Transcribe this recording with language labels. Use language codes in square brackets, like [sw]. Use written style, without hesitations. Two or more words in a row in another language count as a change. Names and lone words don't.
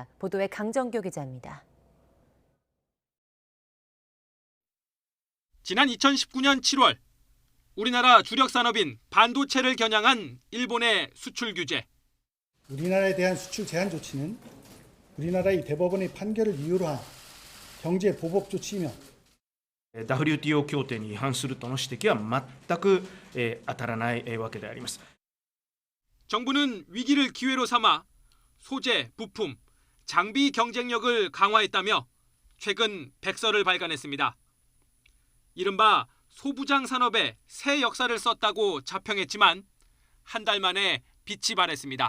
[ko] 보도에 강정규 기자입니다. 지난 2019년 7월 우리나라 주력 산업인 반도체를 겨냥한 일본의 수출 규제. 우리나라에 대한 수출 제한 조치는 우리나라의 대법원의 판결을 이유로 한 경제 보복 조치이며 [ja] WTO 協定に違反するとの指摘は全く当たらないわけであります。 [ko] 정부는 위기를 기회로 삼아 소재, 부품, 장비 경쟁력을 강화했다며 최근 백서를 발간했습니다. 이른바 소부장 산업에 새 역사를 썼다고 자평했지만 한 달 만에 빛이 발했습니다.